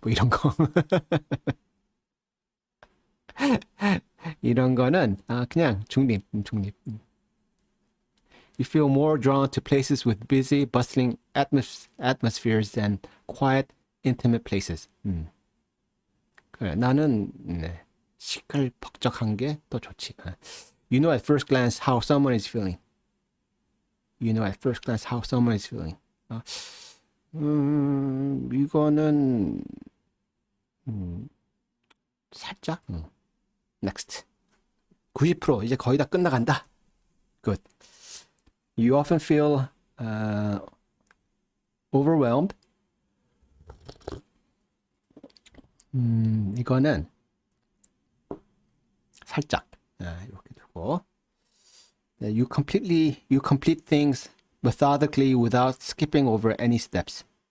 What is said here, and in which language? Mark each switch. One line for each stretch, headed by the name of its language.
Korean: 뭐 이런 거. 이런 거는 그냥 중립.
English: You feel more drawn to places with busy, bustling atmospheres than quiet, intimate places.
Korean: 그래, 나는 시끌벅적한 게 더 좋지.
English: You know at first glance how someone is feeling. You know at first glance how someone is feeling.
Korean: 이거는 살짝.
English: Next.
Korean: 90% 이제 거의 다 끝나간다.
English: Good. You often feel overwhelmed.
Korean: 이거는 살짝 이렇게 두고.
English: You complete things methodically without skipping over any steps.